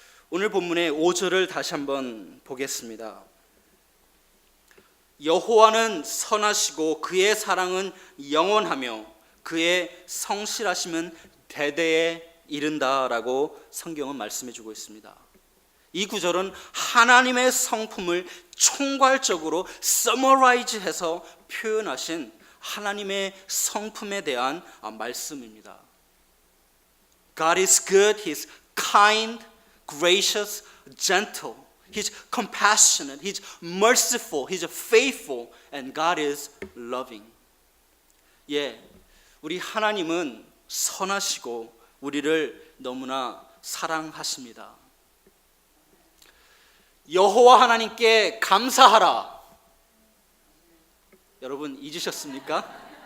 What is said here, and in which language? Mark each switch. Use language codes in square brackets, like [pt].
[ko] 오늘 본문의 5절을 다시 한번 보겠습니다. 여호와는 선하시고 그의 사랑은 영원하며 그의 성실하심은 대대에 이른다라고 성경은 말씀해 주고 있습니다. 이 구절은 하나님의 성품을 총괄적으로 서머라이즈해서 표현하신 하나님의 성품에 대한 말씀입니다. [en] God is good, He's kind, gracious, gentle. He's compassionate, He's merciful, He's faithful, and God is loving. [ko] 우리 하나님은 선하시고 우리를 너무나 사랑하십니다. 여호와 하나님께 감사하라. 여러분 잊으셨습니까?